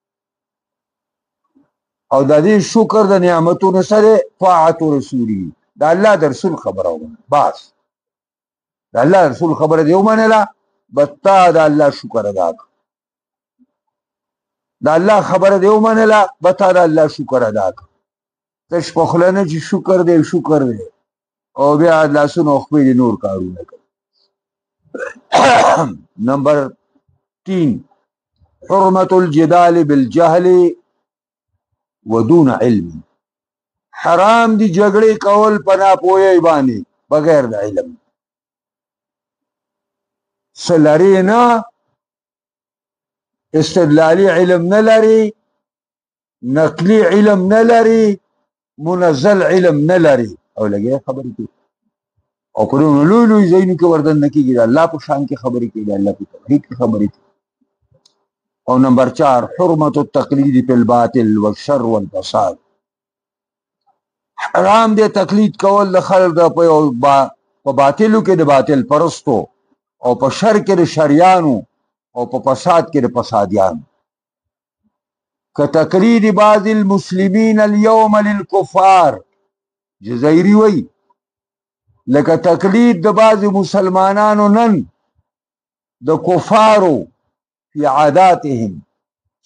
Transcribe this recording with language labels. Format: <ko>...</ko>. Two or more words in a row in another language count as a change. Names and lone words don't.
<ps>او د دې شکر د نعمتونو سره طاعت رسوله، د الله د رسول خبره ومنه، بس د الله رسول خبره دې ومنله، بس تا د الله شکر ادا کړه. د الله خبره دې ومنله، بس تا د الله شکر ادا کړه. تش په خوله نه چې شکر دی شکر دی، او بیا لاسونه خپې دې نور کارونه کوي. نمبر 3</ps> <ar>حرمت الجدال بالجهل ودون علم،</ar> <ps>حرام دی جګړې کول په ناپوهۍ باندې بغیر د علم. څه لري نه، استدلالي علم نه لري، نقلي علم نه لري، منزل علم نه لري، او لګي خبرې کوي. او پرونو لوی لوی ځایونو کې وردن نه کېږي، د الله په شان کې خبرې کوي، د الله په توحید کې خبرې کوي. او نمبر 4</ps> <ar>حرمت التقلید فی الباطل والشر والفساد،</ar> <ps>حرام دی تقلید کول د خلک په باطلو کې د باطل پرستو، او په شر کې د شریانو، او په فساد کې د فسادیانو.</ps> <ar>که تقلید بعض المسلمین اليوم للکفار،</ar> <ps>جزائری وی لکه تقلید د بعض مسلمانانو نن د کفارو</ps> <ar>فی عاداتهم،</ar> <ps>چې</ps>